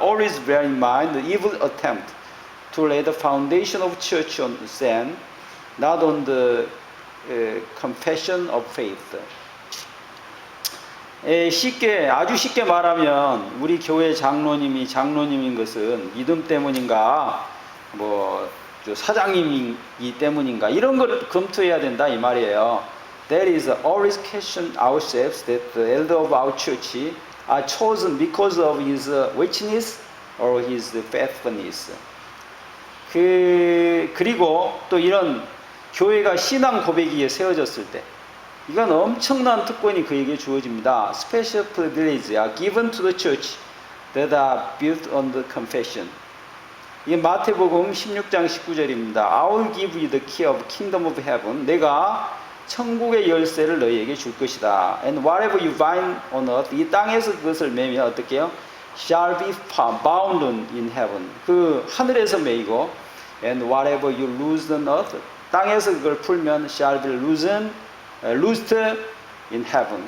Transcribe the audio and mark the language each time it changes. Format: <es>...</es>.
<en>Always bear in mind the evil attempt to lay the foundation of church on sand, not on the confession of faith.</en> <ko>아주 쉽게 말하면 우리 교회 장로님이 장로님인 것은 믿음 때문인가, 사장님이기 때문인가 이런 걸 검토해야 된다 이 말이에요.</ko> <en>That is always question ourselves that the elder of our church are chosen because of his richness or his faithfulness.</en> <ko>그리고 또 이런 교회가 신앙 고백이 세워졌을 때 이건 엄청난 특권이 그에게 주어집니다.</ko> <en>Special privileges are given to the church that are built on the confession.</en> <ko>이게 마태복음 16장 19절입니다.</ko> <en>I will give you the key of kingdom of heaven.</en> <ko>내가 천국의 열쇠를 너희에게 줄 것이다.</ko> <en>And whatever you bind on earth,</en> <ko>이 땅에서 그것을 매면 어떻게 해요?</ko> <en>Shall be bound in heaven.</en> <ko>그 하늘에서 매이고,</ko> <en>and whatever you loose on earth,</en> <ko>땅에서 그걸 풀면</ko> <en>shall be loosed in heaven.</en>